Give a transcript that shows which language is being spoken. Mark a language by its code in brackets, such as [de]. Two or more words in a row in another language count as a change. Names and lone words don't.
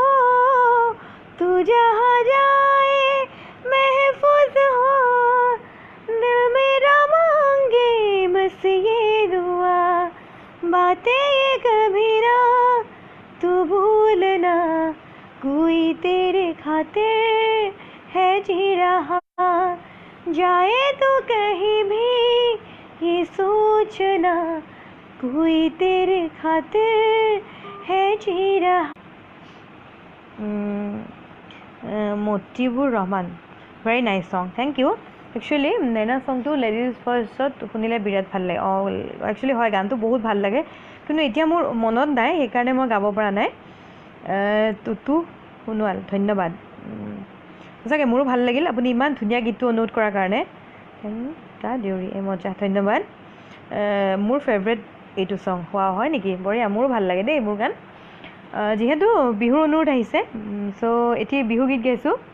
[hi] तू जहाँ जाए महफूज हो दिल मेरा मांगे बस ये दुआ बातें ये कभी ना तू भूलना कोई तेरे खातिर है जी रहा जाए तो कहीं भी ये सोचना कोई तेरे खातिर है जी रहा [as] মতিবুৰ ৰহমান [en] very nice song thank you actually [as] নাইনা চংটো লেডিজ ফাৰ্ষ্টত শুনিলে বিৰাট ভাল লাগে একচুৱেলি হয় গানটো বহুত ভাল লাগে কিন্তু এতিয়া মোৰ মনত নাই সেইকাৰণে মই গাব পৰা নাই তুতু সোণোৱাল ধন্যবাদ সঁচাকৈ মোৰো ভাল লাগিল আপুনি ইমান ধুনীয়া গীতটো অনুৰোধ কৰাৰ কাৰণে তা দেউৰী মজা ধন্যবাদ মোৰ ফেভৰেট এইটো চং হোৱা হয় নেকি বঢ়িয়া মোৰো ভাল লাগে দেই মোৰ গান যিহেতু বিহুৰ অনুৰোধ আহিছে চ' এতিয়া বিহু গীত গাইছোঁ